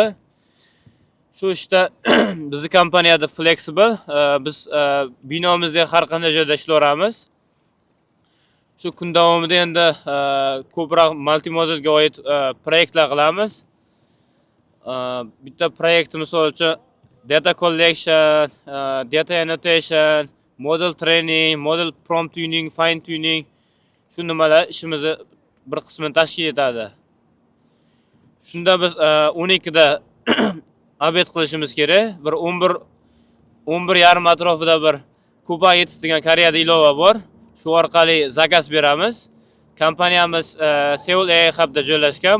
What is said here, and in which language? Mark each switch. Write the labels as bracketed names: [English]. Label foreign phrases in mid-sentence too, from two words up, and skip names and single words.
[Uzbek] Shu ishda bizning kompaniyada flexible, biz binomizda har qanday joyda ishlayveramiz. Shu kun davomida endi ko'proq multimodalga oid proyektlar qilamiz. Bitta proyekt misol uchun [English] data collection, data annotation, model training, model prompt tuning, fine tuning [Uzbek] shu nimalar ishimizni bir qismini tashkil etadi. Shunda biz 12 da obed qilishimiz kerak. Bir 11:30 atrofida bir Kubernetes degan Koreyada ilova bor. Shu orqali zakaz beramiz. Kompaniyamiz Seoul AI Hub'da joylashgan.